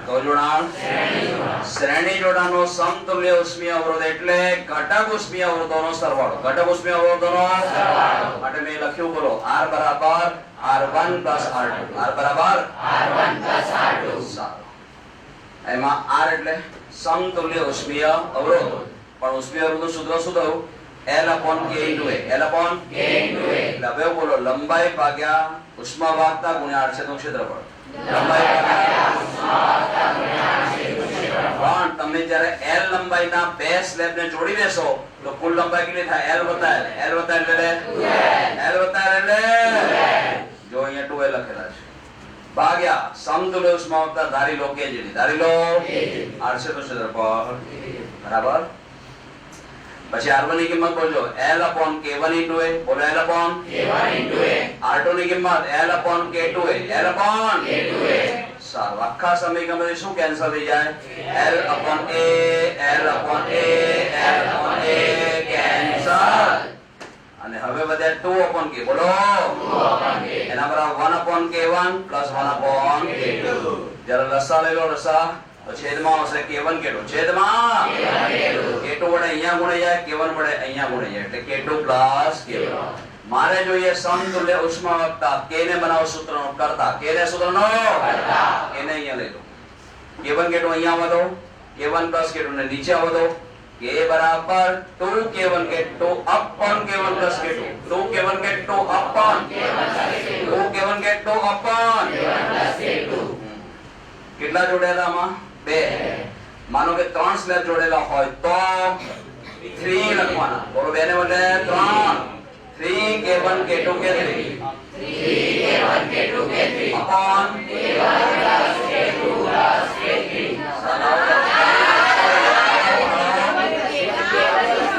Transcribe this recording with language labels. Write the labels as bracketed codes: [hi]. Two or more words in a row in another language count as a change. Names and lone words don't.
[gu] તો જોડાણ શ્રેણી જોડાણનો સમતુલ્ય ઉષ્મીય અવરોધ એટલે ઘટક ઉષ્મીય અવરોધોનો સરવાળો. ઘટક ઉષ્મીય અવરોધોનો સરવાળો માટે મેં લખ્યું, બોલો R બરાબર R1 + R2. R બરાબર R1 + R2. સારું. એમાં R એટલે સમતુલ્ય ઉષ્મીય અવરોધ, પણ ઉષ્મીય અવરોધનું સૂત્ર શું થયું? [en] L upon K into A. L upon K into A. [gu] એટલે હવે બોલો લંબાઈ ભાગ્યા ઉષ્માવાહકતા ગુણ્યા આડછેદનું ક્ષેત્રફળ. પણ તમે જ્યારે L લંબાઈના બે સ્લેબને જોડી દેશો તો કુલ લંબાઈ કેટલી થાય? L વત્તા L. L વત્તા એટલે L વત્તા એટલે જો અહીંયા 2L લખેલા છે ભાગ્યા સમતુલ્ય ઉષ્માવાહકતા ધારી લો K જેટલી. ધારી લો આડછેદનું ક્ષેત્રફળ. બરાબર? પછી R1 ની કિંમત બોલજો [en] L upon K1 into A. બોલો L upon K1 into A. [gu] R2 ની કિંમત [en] L upon K2A. L upon K2A. [gu] સારું. આખા સમીકરણમાંથી શું કેન્સલ થઈ જાય? [en] L upon A, L upon A, L upon A કેન્સલ. [gu] અને હવે વધે [en] 2 upon K. [gu] બોલો [en] 2 upon K. [gu] એના બરાબર [en] 1 upon K1 plus 1 upon K2. [gu] જ્યારે લસા લઈ લો, લસા તો છેદમાં આવશે K1 K2. છેદમાં K2 વડે અહીંયા ગુણાઈ જાય, K1 વડે અહીંયા ગુણાઈ જાય એટલે [en] K2 plus K1. [gu] મારે જોઈએ સમતુલ્ય ઉષ્માવાહકતા. K ને બનાવો સૂત્રનો કરતા. K ને સૂત્રનો કરતા. K ને અહીંયા લઈ લો. K1 K2 અહીંયા આવવા દો. [en] K1 plus K2 [gu] ને નીચે આવવા દો. K બરાબર [en] 2K1 K2 upon K1 plus K2. 2K1 K2 upon 2K1 K2 upon K1 plus K2. [gu] કેટલા જોડેલા આમાં? 2. માનો કે 3 સ્લેબ જોડેલા હોય તો 3 લખવાના. બોલો 2 ને બદલે 3. 3K1 K2 K3. [en] 3K1 K2 K3 upon K1 plus K2 plus K3.